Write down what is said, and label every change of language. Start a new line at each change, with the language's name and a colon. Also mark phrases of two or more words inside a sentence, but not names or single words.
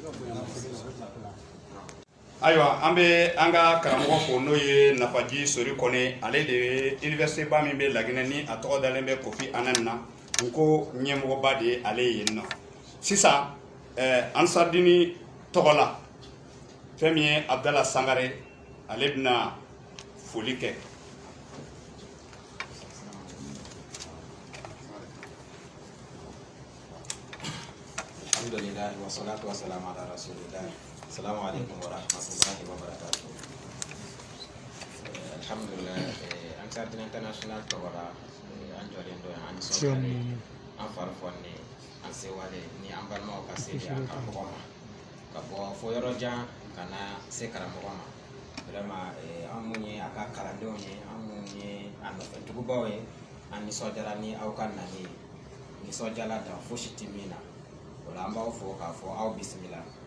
Bambara: ayiwa an bɛ an ka karamɔgɔ fo n'o ye nafaji sori kɔnɛ ale de ye université ba min bɛ laginɛ ni a tɔgɔ dalen bɛ kofi annan na n ko ɲɛmɔgɔba de ye ale ye yen nɔ sisan ansardini tɔgɔ la fɛn min ye abdala sangare ale bɛna foli kɛ.
Arabic: الحمد لله والصلاة والسلام على رسول الله. السلام عليكم ورحمة الله وبركاته.
Bambara: Alhamdulillah, Ansardine International tawara an jɔlen do an sɔrɔ an farifɔn ni an sewale ni an balimaw ka se a karamɔgɔ ma ka bɔ fo yɔrɔ jan ka na se karamɔgɔ ma vraiment an mun ye a ka kalandenw ye an mun ye a nɔfɛtugubaw ye an nisɔndiyara ni aw ka nali ye nisɔndiyala dan fosi tɛ min na o la an b'aw fo k'a fɔ aw bisimila.